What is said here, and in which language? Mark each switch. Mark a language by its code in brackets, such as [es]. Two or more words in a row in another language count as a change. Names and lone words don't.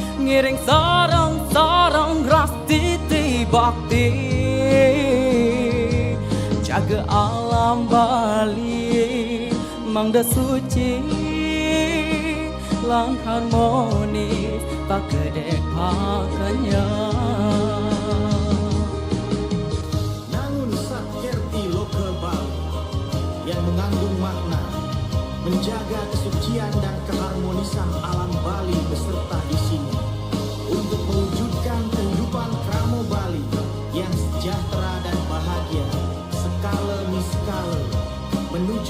[ban] ngiring sarang-sarang ras titi bakti jaga alam Bali mangda suci lan harmonis pakedek pakanya. [id] Nangun Satkerti Loka Bali yang mengandung makna menjaga kesucian dan keharmonisan alam Bali beserta di sini untuk mewujudkan kehidupan Kramo Bali yang sejahtera dan bahagia skala niskala menuju